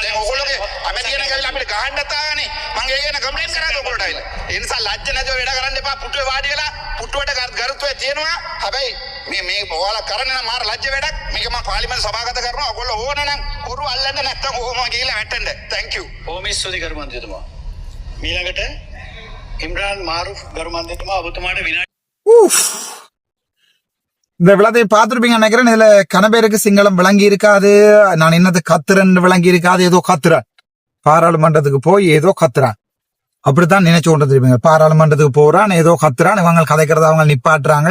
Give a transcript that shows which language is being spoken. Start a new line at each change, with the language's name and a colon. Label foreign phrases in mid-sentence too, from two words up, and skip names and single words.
Sinhala: දැන් ඕගොල්ලෝගේ අමැති කෙනෙක් ඇවිල්ලා අපිට ගහන්නත් ආවනේ. මම ඒක ගැන කම්ප්ලේන්ට් කරාද ඔයගොල්ලෝට ඇවිල්ලා. ඒ නිසා ලැජ්ජ නැතුව වැඩ කරන්න එපා. පුටුවේ වාඩි වෙලා පුටුවට ගරුත්වය තියෙනවා. හැබැයි මේ ඔයාලා කරන්නේ නම් මාර ලැජ්ජ වැඩක්. මේක මම පාර්ලිමේන්තු සභාගත කරනවා. ඔයගොල්ලෝ ඕන නම් ඔරු අල්ලන්න නැත්තම් ඕම ගිහිල්ලා වැටෙන්න.
English: thank you.
Sinhala: බොහොම ස්තුතියි ගරු මන්ත්‍රීතුමා. මීළඟට ඉම්රාන් මාරුෆ් ගරු මන්ත්‍රීතුමා ඔබතුමාට විනාඩි
Tamil: இந்த விழாத்தையும் பார்த்துருப்பீங்க நினைக்கிறேன். இதுல கனபேருக்கு சிங்களம் விளங்கி இருக்காது. நான் என்னது கத்துறேன்னு விளங்கி இருக்காது. ஏதோ கத்துறேன், பாராளுமன்றத்துக்கு போய் ஏதோ கத்துறான், அப்படித்தான் நினைச்சு கொண்டு இருப்பீங்க. பாராளுமன்றத்துக்கு போறான், ஏதோ கத்துறான், இவங்க கதைக்கிறத அவங்க நிப்பாட்டுறாங்க.